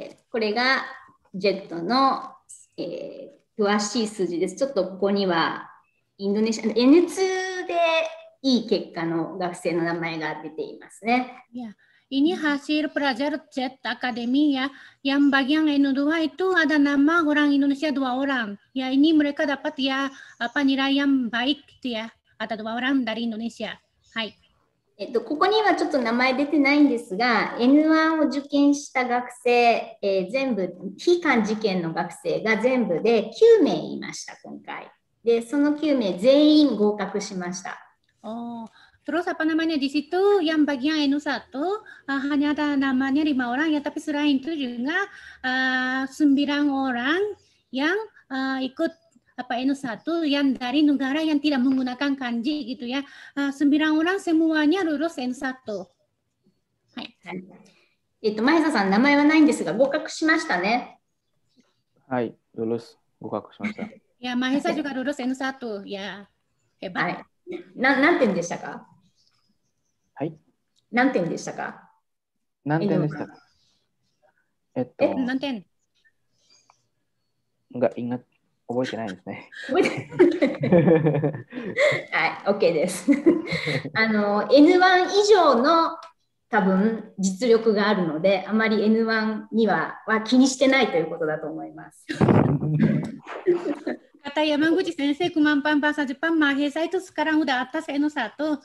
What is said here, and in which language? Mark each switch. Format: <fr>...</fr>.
<ja>これが JET の、詳しい数字です。ちょっとここにはインドネシアの N2 でいい結果の学生の名前が出ていますね。</ja> <id>Ini hasil pelajar JET Academy ya, yang bagian N2 itu ada nama orang Indonesia 2 orang. Ya, ini mereka dapat ya nilai yang baik gitu ya. Ada 2 orang dari Indonesia.</id> <ja>はい。ここにはちょっと名前出てないんですが、N1 を受験した学生、全部、非漢字圏の学生が全部で9名いました、今回。で、その9名全員合格しました。</ja> <id>Terus apa namanya di situ yang bagian N1 hanya ada namanya 5 orang ya, tapi selain itu juga 9 orang yang ikut N1 yang dari negara yang tidak menggunakan kanji gitu ya. 9 orang semuanya lulus N1.</id> <ja>はい。マヘサさん、名前はないんですが、合格しましたね。はい、</ja> <id>lulus</id> <ja>合格しました。</ja> <id>Ya, Mahesa juga lulus N1 ya. Hebat.</id> <ja>はい。何点でしたか？はい。何点でしたか？何点でしたか？何点？</ja> <id>Nggak ingat,</id> <ja>覚えてないですね。はい、OK です。 N1 以上の多分実力があるので、あまり N1 には気にしてないということだと思います。</ja> <id>Kata Yamaguchi Sensei, kemampuan bahasa Jepang Mahesa itu sekarang udah atas N1.</id>